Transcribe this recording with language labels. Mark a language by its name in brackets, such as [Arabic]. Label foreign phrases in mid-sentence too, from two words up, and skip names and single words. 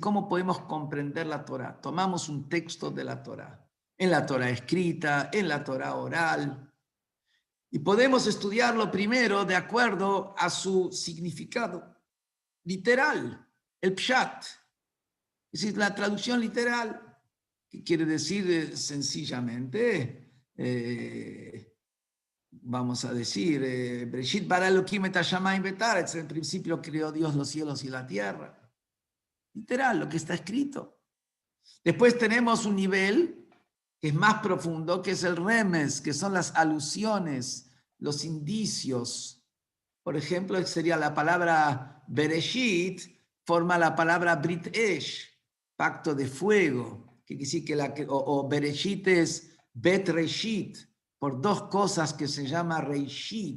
[Spanish] ¿Cómo podemos comprender la Torah? Tomamos un texto de la Torah, en la Torah escrita, en la Torah oral, y podemos estudiarlo primero de acuerdo a su significado literal, el pshat, es decir, la traducción literal, que quiere decir sencillamente vamos a decir, [Hebrew] בראשית ברא אלהים את השמים ואת הארץ, [Spanish] en principio creó Dios los cielos y la tierra. Literal, lo que está escrito. Después tenemos un nivel que es más profundo, que es el remes, que son las alusiones, los indicios. Por ejemplo, sería la palabra Bereshit, forma la palabra [Hebrew] ברית אש, [Spanish] pacto de fuego, que quiere decir que o Bereshit es [Hebrew] בית ראשית, [Spanish] por dos cosas que se llama Reishit.